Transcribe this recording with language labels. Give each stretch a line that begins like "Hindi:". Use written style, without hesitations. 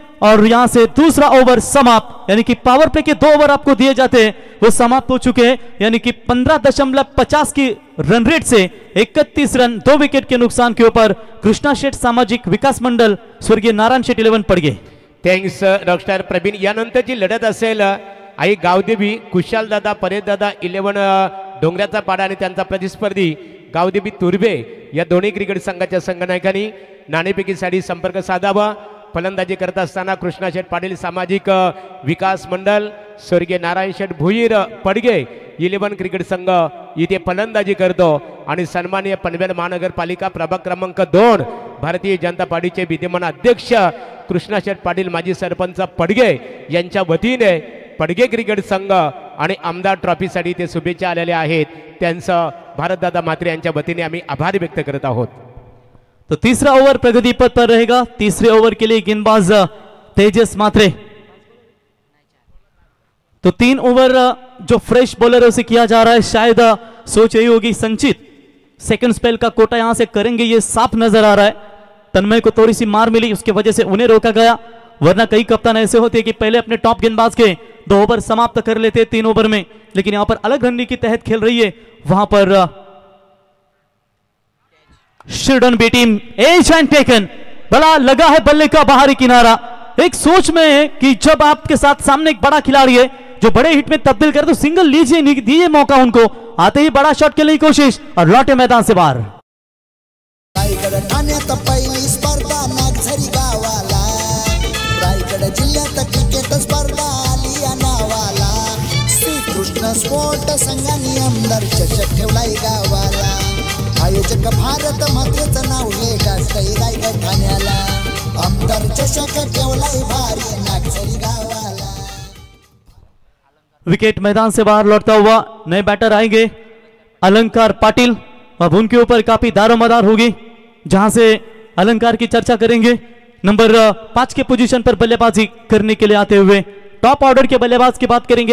Hindi: और यहां से दूसरा ओवर समाप्त, यानी कि पावर प्ले के 2 ओवर आपको दिए जाते हैं वो समाप्त हो चुके हैं, यानी कि 15.50 की रन रेट से 31 रन 2 विकेट के नुकसान के ऊपर कृष्णा शेठ सामाजिक विकास मंडल स्वर्गीय नारायण शेठ 11 पडगे।
English: Thanks rockstar Praveen.
Marathi: यानंतरची लढत असेल आई गावदेवी कुशाल दादा परेद दादा 11 डोंगराचा पाडा आणि त्यांचा प्रतिस्पर्धी गावदेवी तुर्बे या दोन्ही क्रिकेट संघाच्या संघनायकांनी नाणेफेकीसाठी संपर्क साधावा। फलंदाजी करत असताना कृष्णा शेठ पाटील सामाजिक विकास मंडळ स्वर्गीय नारायण शेठ भुईर पडगे 11 क्रिकेट संघ इथे फलंदाजी करतो आणि सन्माननीय पनवेल महानगरपालिका प्रभाग क्रमांक 2 भारतीय जनता पार्टीचे विद्यमान अध्यक्ष कृष्णा शेठ पाटील माजी सरपंच पडगे यांच्या वतीने पडगे क्रिकेट संघ आणि आमदार ट्रॉफीसाठी ते शुभेच्छा आलेल्या आहेत, त्यांचं भारतदादा म्हात्रे यांच्या वतीने आम्ही आभार व्यक्त करत आहोत।
Hindi: तो तीसरा ओवर प्रगति पथ पर रहेगा। तीसरे ओवर के लिए गेंदबाज तेजस मात्रे। तो 3 ओवर जो फ्रेश बॉलरों से किया जा रहा है, शायद सोच यही होगी संचित सेकंड स्पेल का कोटा यहां से करेंगे, ये साफ नजर आ रहा है। तन्मय को थोड़ी सी मार मिली, उसकी वजह से उन्हें रोका गया, वरना कई कप्तान ऐसे होते कि पहले अपने टॉप गेंदबाज के 2 ओवर समाप्त कर लेते 3 ओवर में, लेकिन यहां पर अलग रणनीति के तहत खेल रही है। वहां पर शिरडन B team as and taken, बड़ा लगा है बल्ले का बाहरी किनारा। एक सोच में है कि जब आपके साथ सामने एक बड़ा खिलाड़ी है जो बड़े हिट में तब्दील करे तो सिंगल लीजिए, दीजिए मौका उनको, आते ही बड़ा शॉट के लिए कोशिश और लौटे मैदान से बाहर।
Marathi: रायगड ठाण्यात पहिली स्पर्धा नागझरी गावाला, रायगड जिल्ह्यात क्रिकेट स्पर्धा आली या नावाला, श्रीकृष्ण स्पोर्ट संघाने आमदार चषक ठेवलाय गावाला, आयोजक भारत मातेचं नाव हे गाजतंय रायगड ठाण्याला, आमदार चषक ठेवलाय भारी नागझरी गावाला।
Hindi: विकेट मैदान से बाहर लौटता हुआ नए बैटर आएंगे अलंकार पाटिल। अब उनके ऊपर काफी दारोमदार होगी, जहां से अलंकार की चर्चा करेंगे। नंबर 5 के पोजीशन पर बल्लेबाजी करने के लिए आते हुए टॉप ऑर्डर के बल्लेबाज की बात करेंगे।